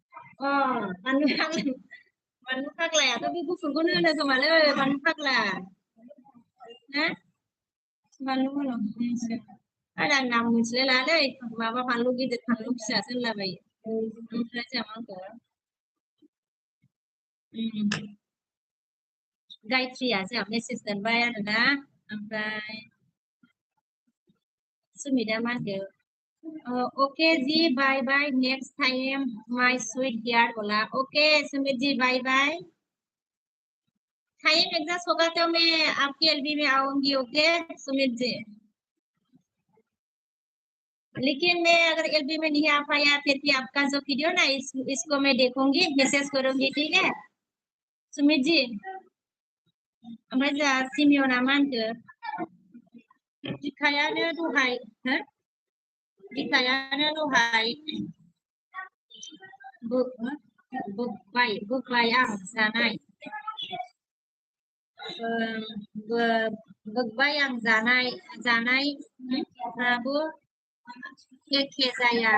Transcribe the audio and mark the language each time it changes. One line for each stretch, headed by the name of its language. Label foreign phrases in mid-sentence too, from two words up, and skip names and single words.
Bodo: बानलु फाग्लायाथ' बे गुफुरखौनो होनो खोमालै बानलु फाग्ला ना बानलु होनो आरो आं नाम मिथिलाय लालै माबा फानलु गिदिर फानलु फिसासो होनलाबायो ओमफ्राय जोंहा मा होनखो गायत्रिया जोंहा मेसेज दोनबाय आरोना ओमफ्राय सुमिता मा होनखो
English: Okay ji, bye bye. Next time, my sweet dear बोला. Okay, सुमित जी, bye bye.
Hindi: टाइम एग्जैक्ट होगा तो मैं आपकी एलबी में आऊंगी. ओके सुमित जी. लेकिन मैं अगर एलबी में नहीं आ पाया फिर भी आपका जो वीडियो ना इसको मैं देखूंगी, मैसेज करूंगी. ठीक है सुमित जी.
Bodo: ओमफ्राय जा सिमियना मा होनखो बिखायानो दहाय हो बिखायानो दहाय बोबाय आं जानाय बोबाय आं जानायफ्राबो एखे जाया.